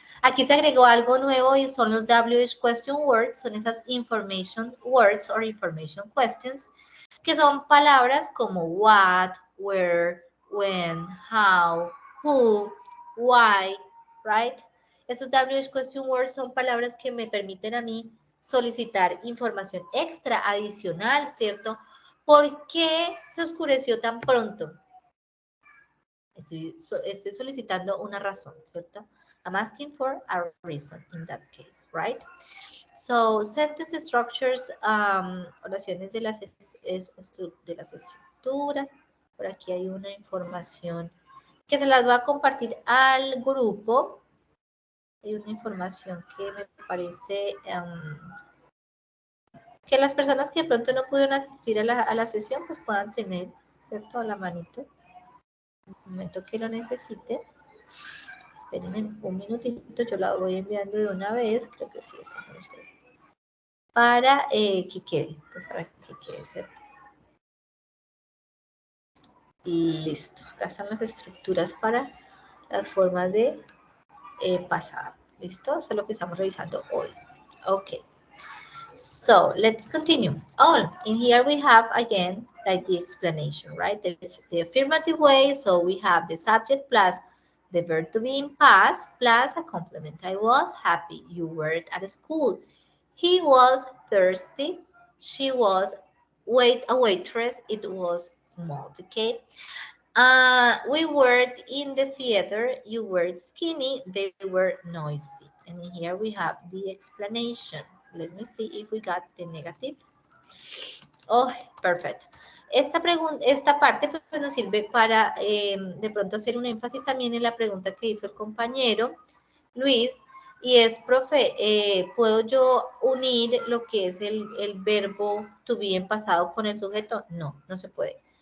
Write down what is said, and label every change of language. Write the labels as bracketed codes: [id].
[es] Aquí se agregó algo nuevo y son los WH question words, son esas [en] information words or information questions, [es] que son palabras como what, where, when, how, who, why, right? Estos WH question words son palabras que me permiten a mí solicitar información extra, adicional, ¿cierto? ¿Por qué se oscureció tan pronto? Estoy solicitando una razón, ¿cierto? [en] I'm asking for a reason in that case, right? So, sentence structures, [es] oraciones de las estructuras. Por aquí hay una información que se las voy a compartir al grupo. Hay una información que me parece Que las personas que de pronto no pudieron asistir a la sesión, pues puedan tener, ¿cierto? A la manito. En el momento que lo necesite. Espérenme un minutito, yo la voy enviando de una vez. Creo que sí, estos son ustedes. Para que quede, pues para que quede, ¿cierto? Y listo. Acá están las estructuras para las formas de pasado. ¿Listo? Eso es lo que estamos revisando hoy. [en] Okay. So let's continue. Oh, in here we have again like the explanation, right? The affirmative way. So we have the subject plus the verb to be in past plus a complement. I was happy. You were at school. He was thirsty. She was a waitress. It was small. Okay. We were in the theater. You were skinny. They were noisy. And here we have the explanation. Let me see if we got the negative. Oh, perfect. [es] Esta parte pues, nos sirve para de pronto hacer un énfasis también en la pregunta que hizo el compañero Luis, y es, profe, ¿puedo yo unir lo que es el verbo to be en pasado con el sujeto? No, no se puede.